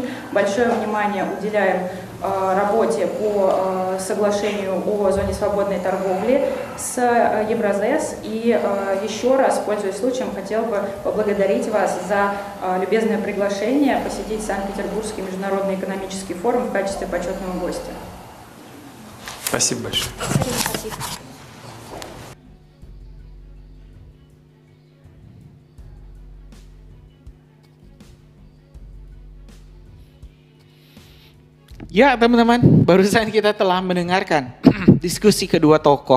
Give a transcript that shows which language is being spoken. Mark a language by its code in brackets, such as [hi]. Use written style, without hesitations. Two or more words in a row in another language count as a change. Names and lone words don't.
[ru] Большое внимание уделяем работе по соглашению о зоне свободной торговли с Евразес. И еще раз, пользуясь случаем, хотел бы поблагодарить вас за любезное приглашение посетить Санкт-Петербургский международный экономический форум в качестве почетного гостя. Спасибо большое. Спасибо. [id] Ya teman-teman, barusan kita telah mendengarkan diskusi kedua tokoh.